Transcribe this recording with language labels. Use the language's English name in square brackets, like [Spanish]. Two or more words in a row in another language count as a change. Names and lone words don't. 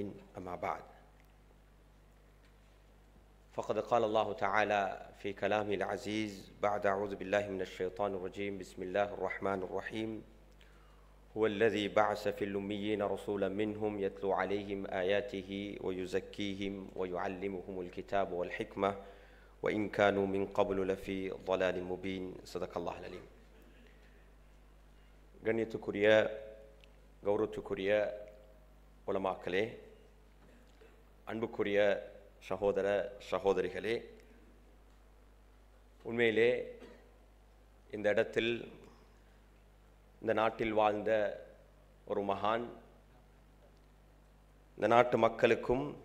[Arabic] أما بعد، فقد قال الله تعالى في كلامه العزيز بعد أعوذ بالله من الشيطان الرجيم. بسم الله الرحمن الرحيم. هو الذي بعث في الأميين رسولا منهم يتلو عليهم آياته ويزكيهم ويعلمهم الكتاب والحكمة وإن كانوا من قبل لفي ضلال مبين. صدق الله العليم. [Tamil] கண்ணியத்துக்குரிய கௌரவத்துக்குரிய உலமாக்களே, அன்புக்குரிய சகோதர சகோதரிகளே, உண்மையிலே இந்த இடத்தில் இந்த நாட்டில் வாழ்ந்த ஒரு மகான், இந்த நாட்டு மக்களுக்கும்